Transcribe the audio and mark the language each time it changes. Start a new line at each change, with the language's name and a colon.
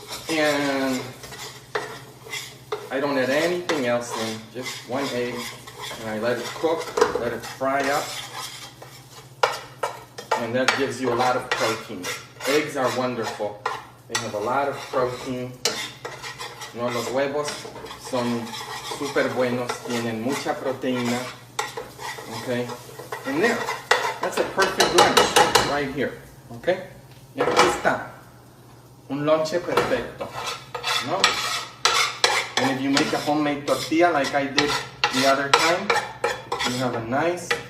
English: And I don't add anything else in. Just 1 egg. And I let it cook, let it fry up. And that gives you a lot of protein. Eggs are wonderful. They have a lot of protein.
Spanish: No, los huevos son súper buenos. Tienen mucha proteína. Okay.
English: And there. That's a perfect lunch right here.
Spanish: Okay. Y aquí está. Un lonche perfecto. No?
English: And if you make a homemade tortilla like I did the other time, you have a nice